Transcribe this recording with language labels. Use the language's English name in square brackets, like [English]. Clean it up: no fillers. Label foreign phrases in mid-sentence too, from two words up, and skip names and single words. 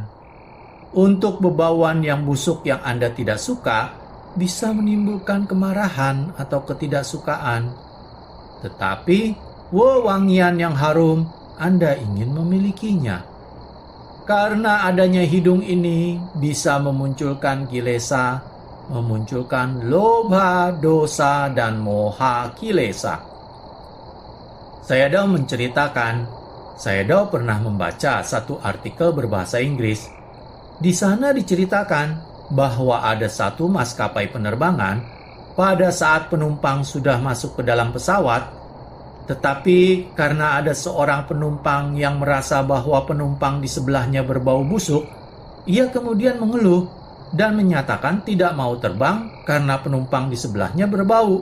[Indonesian] Untuk bebauan yang busuk yang Anda tidak suka, bisa menimbulkan kemarahan atau ketidaksukaan. Tetapi, wewangian yang harum, Anda ingin memilikinya. Karena adanya hidung ini bisa memunculkan kilesa, memunculkan lobha, dosa, dan [Pali] moha kilesa. [Indonesian] Sayadaw menceritakan, Sayadaw pernah membaca satu artikel berbahasa Inggris. Di sana diceritakan bahwa ada satu maskapai penerbangan pada saat penumpang sudah masuk ke dalam pesawat, tetapi karena ada seorang penumpang yang merasa bahwa penumpang di sebelahnya berbau busuk, ia kemudian mengeluh dan menyatakan tidak mau terbang karena penumpang di sebelahnya berbau.